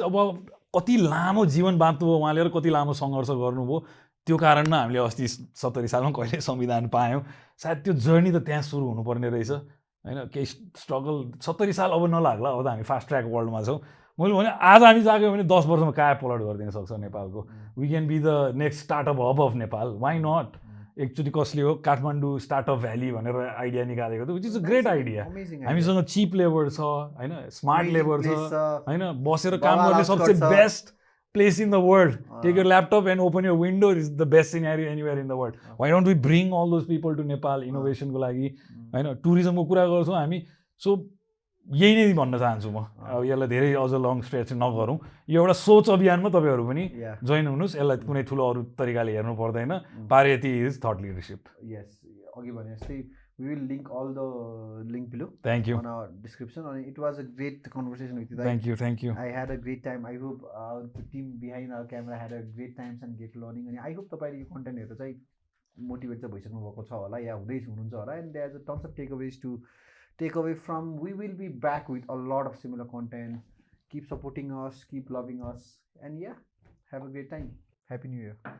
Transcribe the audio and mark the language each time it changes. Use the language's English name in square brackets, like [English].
[Nepali] अब कति लामो जीवन बाँच्नुभयो उहाँले र कति लामो सङ्घर्ष गर्नुभयो, त्यो कारणमा हामीले अस्ति 70 सालमा कहिले संविधान पायौँ। सायद त्यो जर्नी त त्यहाँ सुरु हुनुपर्ने रहेछ होइन। केही स्ट्रगल 70 साल अब नलाग्ला, अब त हामी फास्ट ट्र्याक वर्ल्डमा छौँ। मैले भने आज हामी जाग्यो भने 10 वर्षमा काया पलट गरिदिन सक्छ नेपालको। [English] We can be the next startup hub of Nepal, why not. [Nepali] एकचोटि कसले हो काठमाडौँ स्टार्टअप भ्याली भनेर आइडिया निकालेको थियो, which is a great idea. हामीसँग चिप लेबर छ होइन, स्मार्ट लेबर छ होइन, बसेर काम गर्ने सबसे best place in the world. [English] Take your laptop and open your window. It's the best scenario anywhere in the world. Why don't we bring all those people to Nepal innovation को लागि हैन, टुरिज्मको कुरा गर्छौँ हामी। [Nepali] सो यही नै भन्न चाहन्छु म। अब यसलाई धेरै अझ लङ स्ट्रेच नगरौँ, यो एउटा सोच अभियानमा तपाईँहरू पनि जोइन हुनुहोस्। यसलाई कुनै ठुलो अरू तरिकाले हेर्नु पर्दैन। [English] पारयती is thought leadership. Yes, अघि भने जस्तै we will link all the link below. Thank you. On our description. And it was a great conversation with you. Thank you. I had a great time. I hope the team behind our camera had a great time and get learning. [Nepali] And I hope तपाईँले यो कन्टेन्टहरू चाहिँ motivate चाहिँ भइसक्नु भएको छ होला या हुनुहुन्छ होला। [English] And there's a tons of takeaways to take away from. We will be back with a lot of similar content. Keep supporting us, keep loving us, and yeah, have a great time. Happy New Year.